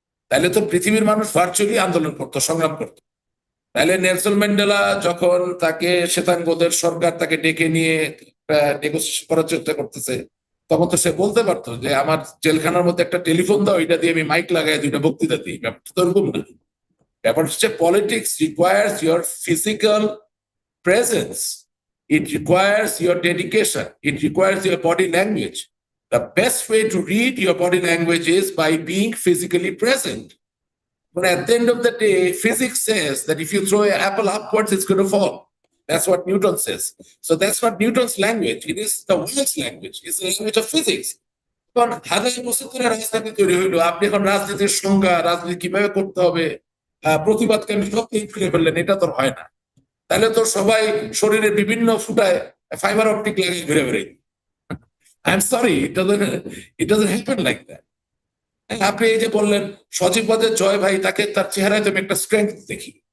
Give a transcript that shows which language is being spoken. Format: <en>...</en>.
<bn>তাহলে তো পৃথিবীর মানুষ ভার্চুয়ালি আন্দোলন করতো, সংগ্রাম করতো। তাহলে নেলসন ম্যান্ডেলা যখন তাকে শ্বেতাঙ্গদের সরকার তাকে ডেকে নিয়ে নেগোসিয়েশন করার চেষ্টা করতেছে, তখন তো সে বলতে পারতো যে আমার জেলখানার মধ্যে একটা টেলিফোন দাও, এটা দিয়ে আমি মাইক লাগাই 2টা বক্তৃতা দিই। ব্যাপারটা তো এরকম না। ব্যাপার হচ্ছে</bn> <en>Politics requires your physical presence, it requires your dedication, it requires your body language. The best way to read your body language is by being physically present. But at the end of the day, physics says that if you throw an apple upwards, it's going to fall. That's what Newton says. So that's not Newton's language. It is the world's language. It's the language of physics.</en> <bn>এখন হাজার বছর ধরে রাজনীতি তৈরি হইলো, আপনি এখন রাজনীতির সংজ্ঞা, রাজনীতি কিভাবে করতে হবে, প্রতিবাদকে আমি সব ফিরে ফেললেন, এটা তো হয় না। তাহলে তো সবাই শরীরের বিভিন্ন ফুটায় ফাইবার অপটিক লাগিয়ে ঘুরে বেড়াই।</bn> <en>I am sorry, it doesn't happen like that.</en> <bn>আপনি এই যে বললেন সজীব ওয়াজেদ জয় ভাই, তাকে তার চেহারায় তো আমি একটা স্ট্রেংথ দেখি।</bn>